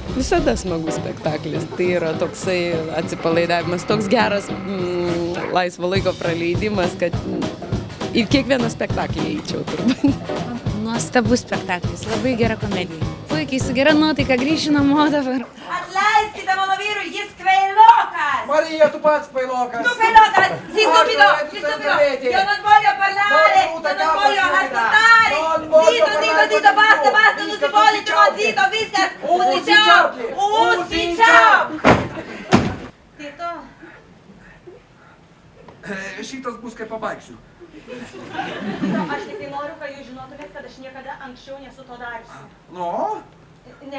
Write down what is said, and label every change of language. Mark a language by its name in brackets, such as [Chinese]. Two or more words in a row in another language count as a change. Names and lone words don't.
[Lithuanian] Visada smagus spektaklis. Tai yra toksai atsipalaidavimas, toks geras laisvo laiko praleidimas, kad į kiekvieną spektaklį eičiau turbūt. Nuostabus spektaklis, labai gera komedija. Puikiai, su gera nuotaika grįšiu namo dabar. Atleiskite mano vyrui, jis kvailokas! Marija, tu pats kvailokas! Tu kvailokas! [Italian] Si stupido! Io non voglio parlare! Non voglio ascoltare! Zitto, basta, non si vuole, zitto, [Lithuanian] viskas! Užsičiaupk! Tito. Šitas bus, kai pabaigsiu. Aš tik tai noriu, kad jūs žinotumėt, kad aš niekada anksčiau nesu to dariusi. Nu? Ne.